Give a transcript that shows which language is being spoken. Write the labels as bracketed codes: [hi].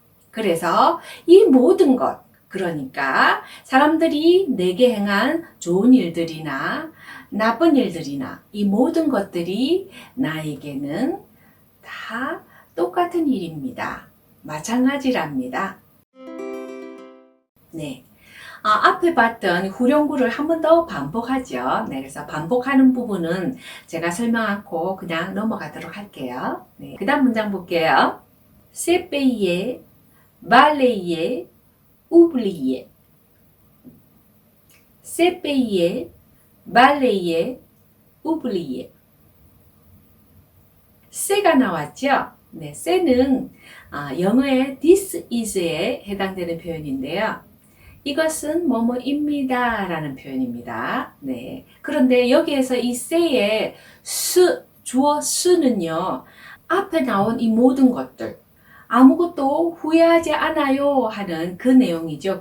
[ko] 그래서 이 모든 것, 그러니까 사람들이 내게 행한 좋은 일들이나 나쁜 일들이나 이 모든 것들이 나에게는 다 똑같은 일입니다. 마찬가지랍니다. 네. 앞에 봤던 후렴구를 한 번 더 반복하죠. 네, 그래서 반복하는 부분은 제가 설명 않고 그냥 넘어가도록 할게요. 네, 그 다음 문장 볼게요. [fr] C'est payé, balayer, oublier. C'est payé, balayer, oublier. [ko] c'가 나왔죠? 네, c'는 영어의 [en] this is [ko] 에 해당되는 표현인데요. 이것은 뭐뭐입니다 라는 표현입니다. 네. 그런데 여기에서 이 say의 주어 수는요, 앞에 나온 이 모든 것들, 아무것도 후회하지 않아요 하는 그 내용이죠.